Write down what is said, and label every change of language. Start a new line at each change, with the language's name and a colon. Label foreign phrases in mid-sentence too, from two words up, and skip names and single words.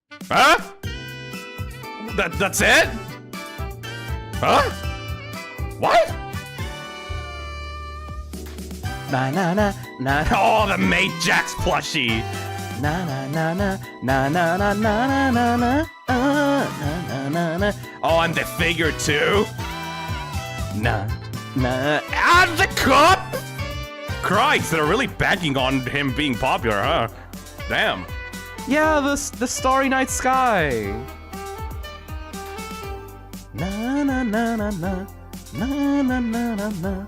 English: Huh? That's it? Huh? What? Na na na na. Oh, the Mate Jax plushie. Na na na na na na na na na na na na na. Oh, and the figure too. Na na. And the cup. Christ, they're really banking on him being popular, huh? Damn. Yeah, the Starry Night Sky. Na na na na na na na na na na.